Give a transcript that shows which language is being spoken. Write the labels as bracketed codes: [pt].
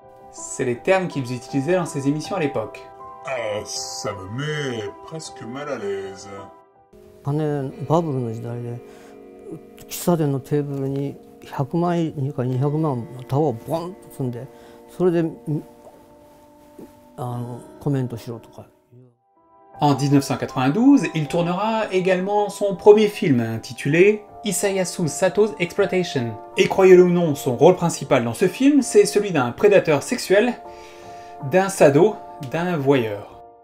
[fr] C'est les termes qu'ils utilisaient dans ces émissions à l'époque. Ça me met presque mal à l'aise. [ja] 金バブルの時代で喫茶店のテーブルに100万円か200万のタワーをボンと積んで、それでコメントしろとか。 [fr] En 1992, il tournera également son premier film intitulé Isayasu Sato's Exploitation. Et croyez-le ou non, son rôle principal dans ce film, c'est celui d'un prédateur sexuel, d'un sado, d'un voyeur.